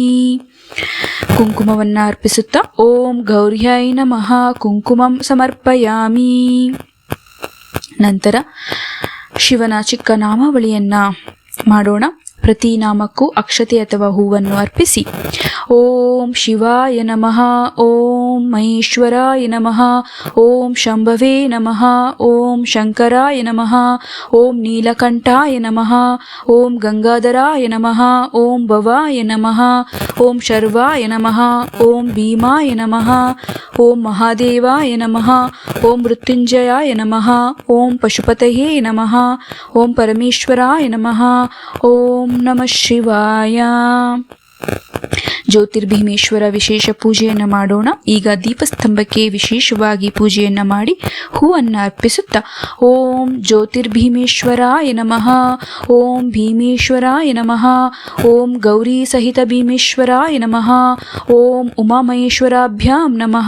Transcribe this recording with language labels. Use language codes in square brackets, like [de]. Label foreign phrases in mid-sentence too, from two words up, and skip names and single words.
[kn] ಕುಂಕುಮವನ್ನ ಅರ್ಪಿಸುತ್ತಾ [sa] ಓಂ ಗೌರ್ಯೈ ನಮಃ ಕುಂಕುಮಂ ಸಮರ್ಪಯಾಮಿ. [kn] ನಂತರ ಶಿವನ ಚಿಕ್ಕ ನಾಮಾವಳಿಯನ್ನ ಮಾಡೋಣ. ಪ್ರತಿ ನಾಮಕ್ಕೂ ಅಕ್ಷತೆ ಅಥವಾ ಹೂವನ್ನು ಅರ್ಪಿಸಿ [sa] ಓಂ ಶಿವಾಯ ನಮಃ, ಓಂ ಮಹೇಶ್ವರಾಯ ನಮಃ, ಓಂ ಶಂಭವೇ ನಮಃ, ಓಂ ಶಂಕರಾಯ ನಮಃ, ಓಂ ನೀಲಕಂಠಾಯ ನಮಃ, ಓಂ ಗಂಗಾಧರಾಯ ನಮಃ, ಓಂ ಭವಾಯ ನಮಃ, ಓಂ ಶರ್ವಾಯ ನಮಃ, ಓಂ ಭೀಮಾಯ ನಮಃ, ಓಂ ಮಹಾದೇವಾಯ ನಮಃ, ಓಂ ಮೃತ್ಯುಂಜಯಾಯ ನಮಃ, ಓಂ ಪಶುಪತಯೇ ನಮಃ, ಓಂ ಪರಮೇಶ್ವರಾಯ ನಮಃ, ಓಂ ನಮಃ ಶಿವಾಯ. [kn] ಜ್ಯೋತಿರ್ಭೀಮೇಶ್ವರ ವಿಶೇಷ ಪೂಜೆಯನ್ನು ಮಾಡೋಣ. ಈಗ ದೀಪಸ್ತಂಭಕ್ಕೆ ವಿಶೇಷವಾಗಿ ಪೂಜೆಯನ್ನ ಮಾಡಿ ಹೂವನ್ನ ಅರ್ಪಿಸುತ್ತಾ [sa] ಓಂ ಜ್ಯೋತಿರ್ಭೀಮೇಶ್ವರಾಯ ನಮಃ, ಓಂ ಭೀಮೇಶ್ವರಾಯ ನಮಃ, ಓಂ ಗೌರಿ ಸಹಿತ ಭೀಮೇಶ್ವರಾಯ ನಮಃ, ಓಂ ಉಮಾಮಹೇಶ್ವರಾಭ್ಯಾಂ ನಮಃ.